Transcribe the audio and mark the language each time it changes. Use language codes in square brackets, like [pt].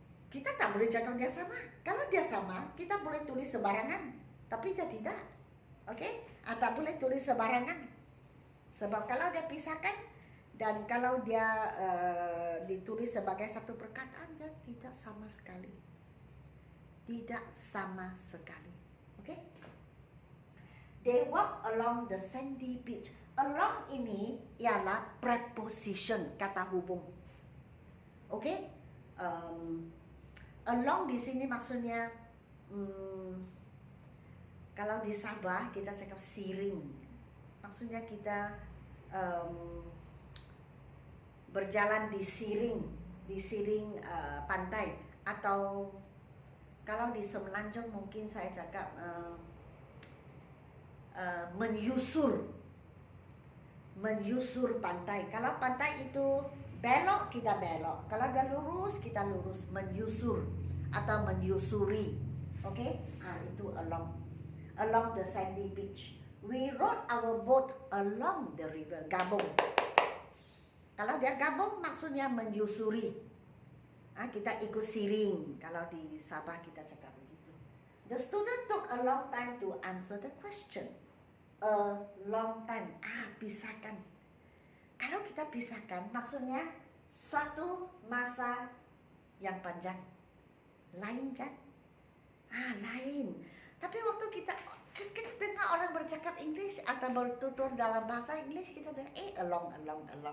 [ms] Kita tak boleh cakap dia sama. Kalau dia sama, kita boleh tulis sebarangan. Tapi dia tidak. Okey? Tak boleh tulis sebarangan. Sebab kalau dia pisahkan dan kalau dia ditulis sebagai satu perkataan, dia tidak sama sekali. Tidak sama sekali. Okey? [en] They walk along the sandy beach. [ms] Along ini ialah preposition, kata hubung. Okey? Along di sini maksudnya kalau di Sabah kita cakap siring. Maksudnya kita berjalan di siring pantai. Atau kalau di Semenanjung mungkin saya cakap menyusur pantai. Kalau pantai itu belok kita belok, kalau dia lurus kita lurus, menyusur atau menyusuri. [en] Oke, [ms] itu [en] along the sandy beach. We rode our boat along the river. [ms] Gabung. Kalau dia gabung maksudnya menyusuri. Kita ikut siring. Kalau di Sabah kita cakap begitu. [en] The student took a long time to answer the question. A long time. [ms] Pisahkan. Kalau kita pisahkan maksudnya suatu masa yang panjang. Lain kan? Lain. Tapi waktu kita dengar orang bercakap English atau bertutur dalam bahasa English, kita dengar along.